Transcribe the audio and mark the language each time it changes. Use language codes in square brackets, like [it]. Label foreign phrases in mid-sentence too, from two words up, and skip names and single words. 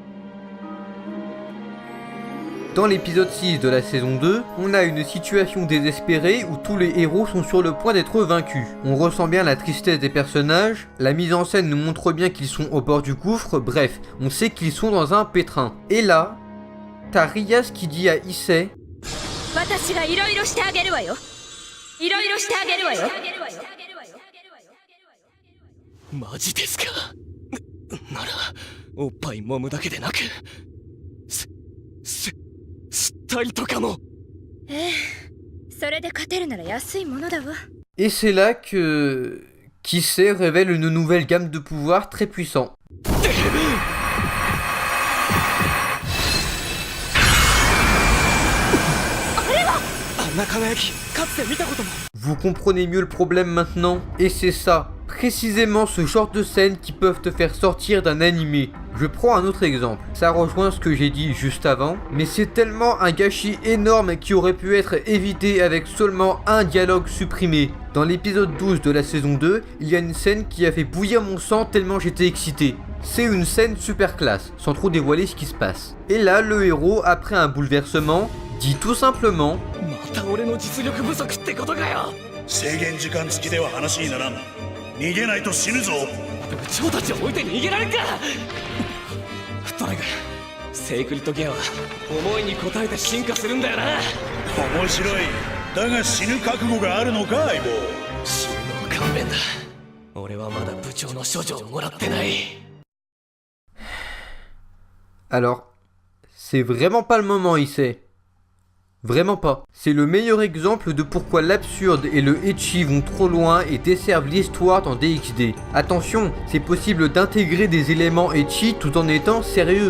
[fr] Dans l'épisode 6 de la saison 2, on a une situation désespérée où tous les héros sont sur le point d'être vaincus. On ressent bien la tristesse des personnages, la mise en scène nous montre bien qu'ils sont au bord du gouffre, bref, on sait qu'ils sont dans un pétrin. Et là, t'as Rias qui dit à Issei « [ja] マジですか。なら、おっぱい揉むだけでなく、吸ったりとかも。ええ、それで勝てるなら安いものだわ。 [fr] Et c'est là que Issei révèle une nouvelle gamme de pouvoirs très puissants. [ja] な輝きかつて見たことも。 [fr] Vous comprenez mieux le problème maintenant? Et c'est ça, précisément ce genre de scènes qui peuvent te faire sortir d'un animé. Je prends un autre exemple, ça rejoint ce que j'ai dit juste avant, mais c'est tellement un gâchis énorme qui aurait pu être évité avec seulement un dialogue supprimé. Dans l'épisode 12 de la saison 2, il y a une scène qui a fait bouillir mon sang tellement j'étais excité. C'est une scène super classe, sans trop dévoiler ce qui se passe. Et là, le héros, après un bouleversement, dit tout simplement [ja] また俺の実力不足ってことかよ。制限時間付きでは話にならん。逃げないと死ぬぞ。部長たちを置いて逃げられんか。とにかくセイクリッドギアは思いに応えて進化するんだよな。面白い。だが死ぬ覚悟があるのか相棒。死ぬのは勘弁だ。俺はまだ部長の処女をもらってない。 [fr] Alors, c'est vraiment pas le moment, Issei. Vraiment pas. C'est le meilleur exemple de pourquoi l'absurde et le ecchi vont trop loin et desservent l'histoire dans DxD. Attention, c'est possible d'intégrer des éléments ecchi tout en étant sérieux.